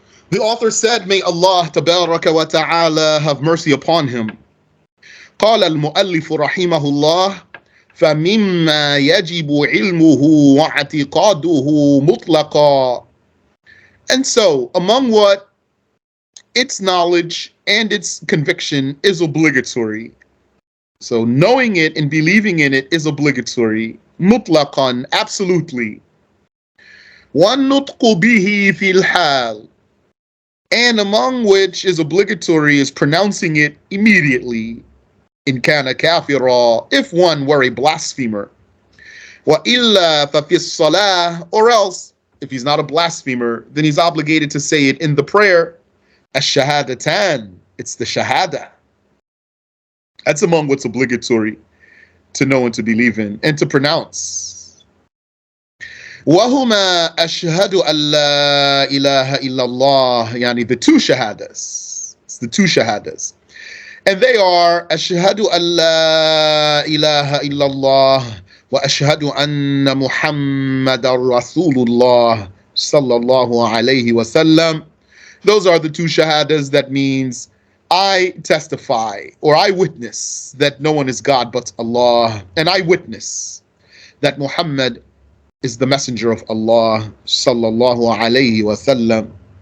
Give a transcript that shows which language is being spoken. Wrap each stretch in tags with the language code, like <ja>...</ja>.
<en>The author said, may Allah tabaraka wa ta'ala have mercy upon him.</en> <ar>قال المؤلف رحمه الله فمما يجب علمه واعتقاده مطلقا.</ar> <en>And so, among what its knowledge and its conviction is obligatory. So knowing it and believing in it is obligatory. مطلقا, absolutely.</en> <ar>وَالنُّطْقُ بِهِ فِي الْحَالِ,</ar> <en>and among which is obligatory is pronouncing it immediately.</en> <ar>إِنْ كَانَ كَافِرًا,</ar> <en>if one were a blasphemer.</en> <ar>وَإِلَّا فَفِي الصَّلَاةِ,</ar> <en>or else, if he's not a blasphemer, then he's obligated to say it in the prayer. الشهادتان, it's the shahada. That's among what's obligatory to know and to believe in and to pronounce.</en> <ar>وَهُمَا أَشْهَدُ أَن لَا إِلَهَ إِلَّا اللَّهِ, يعني</ar> <en>the two shahadas. It's the two shahadas. And they are</en> <ar>أشهد أن لا إله إلا الله وأشهد أن محمد رسول الله صلى الله عليه وسلم.</ar> <en>Those are the two shahadas. That means I testify or I witness that no one is God but Allah, and I witness that Muhammad is the messenger of Allah sallallahu alayhi wa sallam.</en>